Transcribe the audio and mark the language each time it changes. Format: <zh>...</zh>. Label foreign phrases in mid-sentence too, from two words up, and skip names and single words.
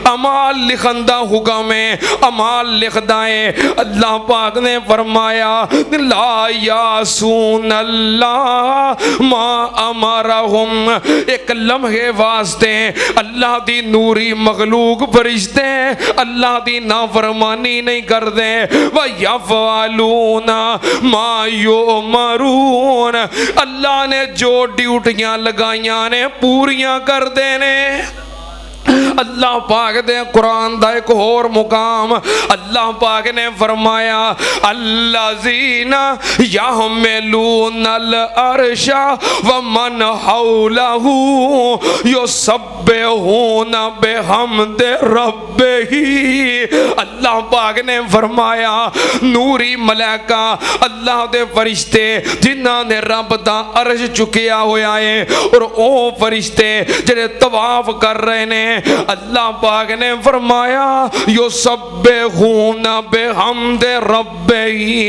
<pa>اعمال لکھن دا حکم ہے، اعمال لکھدا ہے. اللہ پاک نے فرمایا</pa> <ar>لا يعصون الله ما أمرهم,</ar> <pa>ایک لمحے واسطے اللہ دی نوری مخلوق فرشتے اللہ دی نافرمانی نہیں کرتے.</pa> <ar>ويفعلون ما يؤمرون,</ar> <pa>اللہ نے جو ڈیوٹیاں لگائیاں نے پوریاں کرتے نے. اللہ پاک دے قرآن دا ایک اور مقام اللہ پاک نے فرمایا</pa> <ar>الذين يحملون العرش ومن حوله يسبحون بحمد ربه.</ar> <pa>اللہ پاک نے فرمایا نوری ملائکہ اللہ دے فرشتے جنہاں نے رب دا عرش چکیا ہویا ہے اور او فرشتے جیہڑے طواف کر رہے نے، اللہ پاک نے فرمایا</pa> <ar>يسبحون بحمد ربه.</ar>